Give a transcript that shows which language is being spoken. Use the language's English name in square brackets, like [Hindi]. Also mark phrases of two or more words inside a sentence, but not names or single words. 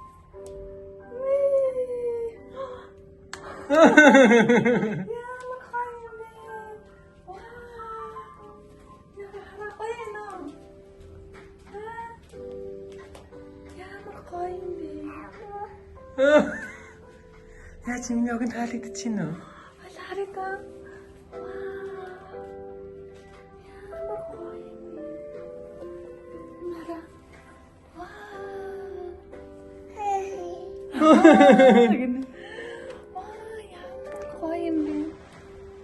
[Mongolian] Ямар гоё юм бэ? Вау. Ямар гоё юм бэ? Ямар гоё юм бэ? [Korean] 야, 지금 여긴 할리드치노. [Mongolian] харагдаа. Ямар гоё юм бэ? Нара. Вау. Ямар гоё юм бэ?